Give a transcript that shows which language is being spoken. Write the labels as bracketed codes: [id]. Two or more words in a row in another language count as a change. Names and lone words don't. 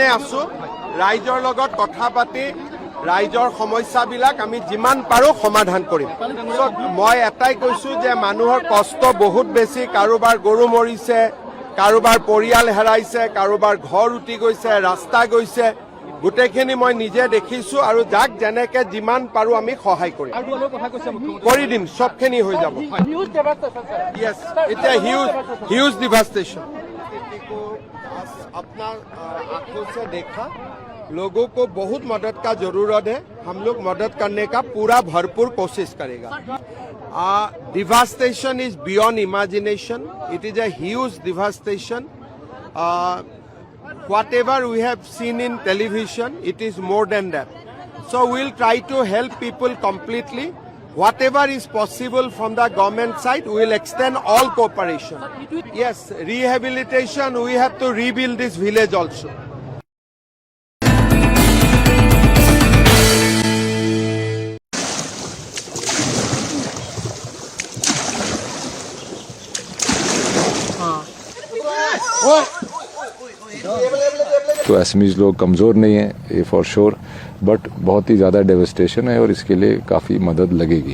[as] আছো ৰাইজৰ লগত কথা পাতি ৰাইজৰ সমস্যাবিলাক আমি যিমান পাৰো সমাধান কৰিম মই এটাই কৈছো যে মানুহৰ কষ্ট বহুত বেছি কাৰোবাৰ গৰু মৰিছে কাৰোবাৰ পৰিয়াল হেৰাইছে কাৰোবাৰ ঘৰ উটি গৈছে ৰাস্তা গৈছে গোটেইখিনি মই নিজে দেখিছো আৰু যাক যেনেকে যিমান পাৰো আমি সহায় কৰিম কৰি দিম সবখিনি হৈ যাব ইয়েস এটা [en] huge devastation [hi] अपना आंखों से देखा लोगों को बहुत मदद का जरूरत है हम लोग मदद करने का पूरा भरपूर कोशिश करेगा [en] devastation is beyond imagination it is a huge devastation whatever we have seen in television it is more than that so we'll try to help people completely whatever is possible from the government side, we will extend all cooperation. Yes, rehabilitation, we have to rebuild this village also. [hi] तो एसएमईज लोग कमज़ोर नहीं है ये [en] for sure [hi] बट बहुत ही ज़्यादा डेवस्टेशन है और इसके लिए काफ़ी मदद लगेगी